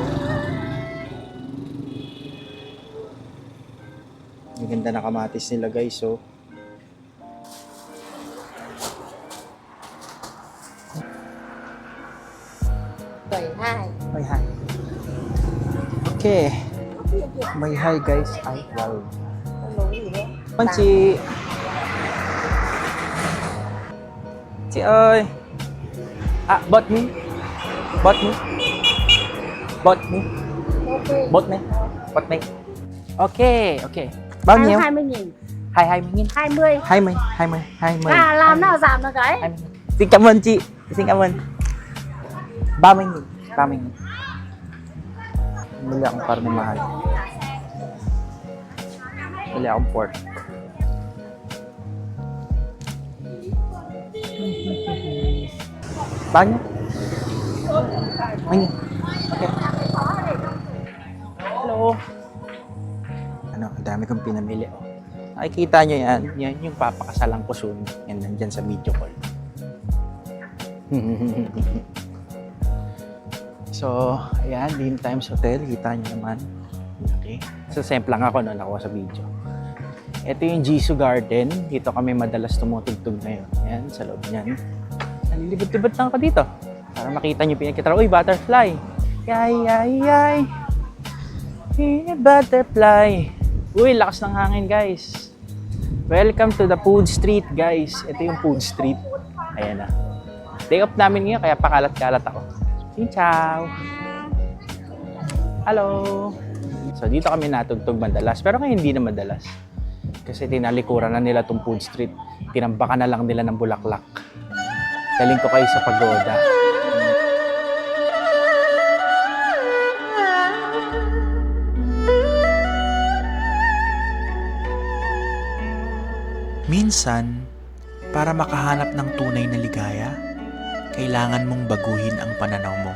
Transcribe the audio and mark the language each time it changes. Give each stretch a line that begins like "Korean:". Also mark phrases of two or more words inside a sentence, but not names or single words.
Filipino: Ang ganda na kamatis nila guys, May hi. Okay. May hi guys. Ay, wow.
Vietnamese: Con chị. Chị ơi. Bot me. Bot me. Bot me. Bot me. Bot me. Okay. Bao nhiêu? 20.000. 20.000. 20. 20. Làm nào giảm được cái? 20. Xin cảm ơn chị. Xin cảm ơn. 30.000. 30.000.
Filipino: Bili akong karne mahal. Bili akong pork.
Vietnamese: Bao nhiêu? 20.000.
English: Okay. Hello.
Filipino: Ang dami kong pinamili. Nakikita nyo yan. Yan yung papakasalan ko soon. Yan, nandyan sa video call. So, ayan, Lean Times Hotel. Kita nyo naman. Okay. So, simple lang ako nakuha sa video. Ito yung Jisoo Garden. Dito kami madalas tumutugtog na yun. Ayan, sa loob niyan. Nalilibot-libot lang ako dito. Para makita nyo pinagkitara.
English: Uy, butterfly! Yay! Butterfly!
Filipino: Uy, lakas ng hangin, guys.
English: Welcome to the Food Street, guys.
Filipino: Ito yung Food Street. Ayan na. Day off namin ngayon, kaya pakalat-kalat ako.
Vietnamese: Xin chào!
English: Hello!
Filipino: So, dito kami natugtog madalas. Pero ngayon hindi na madalas. Kasi tinalikuran na nila tong food street. Tinambakan na lang nila ng bulaklak. Daling ko kayo sa pagoda. Minsan, para makahanap ng tunay na ligaya, kailangan mong baguhin ang pananaw mo.